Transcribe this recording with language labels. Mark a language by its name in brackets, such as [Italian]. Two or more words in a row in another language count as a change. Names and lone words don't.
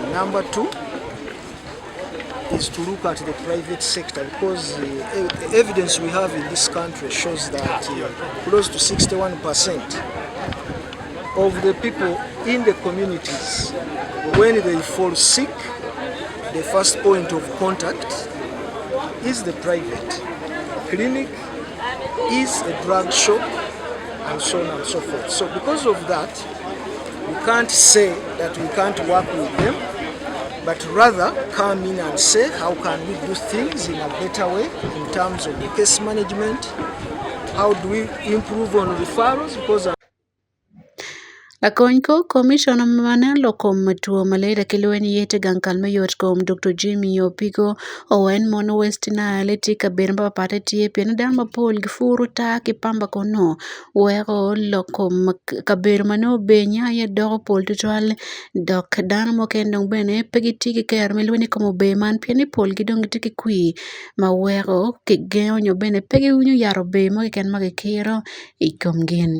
[English] Number two is to look at the private sector, because the evidence we have in this country shows that close to 61% of the people in the communities, when they fall sick, the first point of contact is the private clinic, is a drug shop, and so on and so forth. So because of that, we can't say that we can't work with them, but rather come in and say how can we do things in a better way in terms of case management, how do we improve on referrals, because [Alur] Lakonko Commissioner Manalo kom tuo malaria kilweni yete gankal mayot kom Dr. Jimmy Opiko Owen Mono West Nile tika bermba pate tie pien dan mapol gifuru ta kipamba kono wero lokom kabermano benya ya dog pol tutual dok dan mokendong bene pegitiki ker milweni komo beman pieni pol gidong tiki kui ma wero kigeo nyo bene pegi unyu yaro be mo ken magikiro ikomgin.